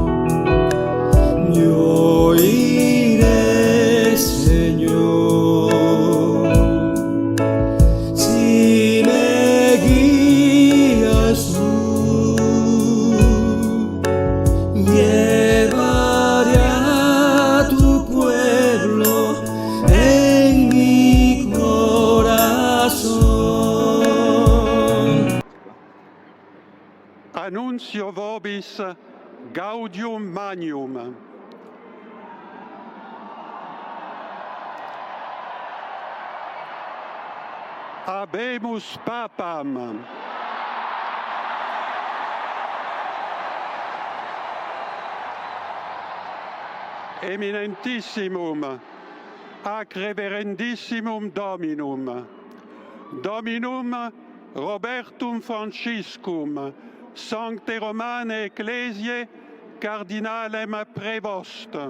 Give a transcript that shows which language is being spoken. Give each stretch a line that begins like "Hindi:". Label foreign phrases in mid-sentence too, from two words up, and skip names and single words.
Spanish: Yo iré, Señor, si me guías tú. Llevaré a tu pueblo en mi corazón.
Latin: Annuncio vobis gaudium magnum. Habemus papam. Eminentissimum, ac reverendissimum Dominum, Dominum Robertum Franciscum, Sancte Romane Ecclesiae, Cardinalem Prevost,